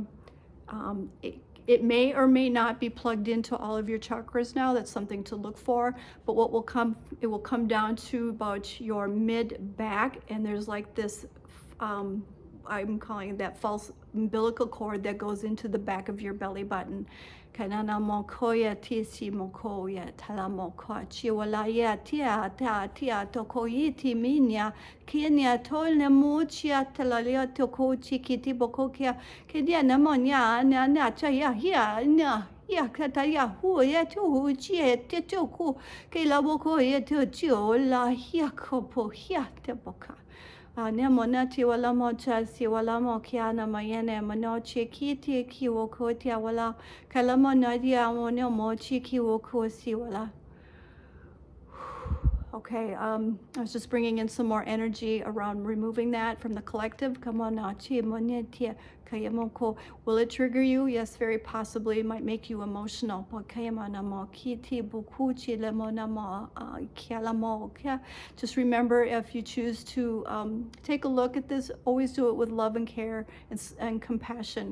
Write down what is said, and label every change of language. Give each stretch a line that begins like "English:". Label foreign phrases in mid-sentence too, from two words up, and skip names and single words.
English: It may or may not be plugged into all of your chakras now. That's something to look for. But it will come down to about your mid back, and there's like this, I'm calling it that false umbilical cord that goes into the back of your belly button. Kanana mokoya tisi mokoya talamoka chiwalaya tia tokoiti minya kenya tolne mochia talalia tokochi kiti bokokia kedia namonya na chaya hia na ya kataya hu ya tu chi te toku ke laboko ya to la hia kopo hia te boka. Nemonati wala mocha si wala mokiana mayene manochi kiti kiwoko tia wala kalamonadia mono mochi kiwoko si wala. Okay, I was just bringing in some more energy around removing that from the collective. Will it trigger you? Yes, very possibly. It might make you emotional. Just remember, if you choose to take a look at this, always do it with love and care and compassion.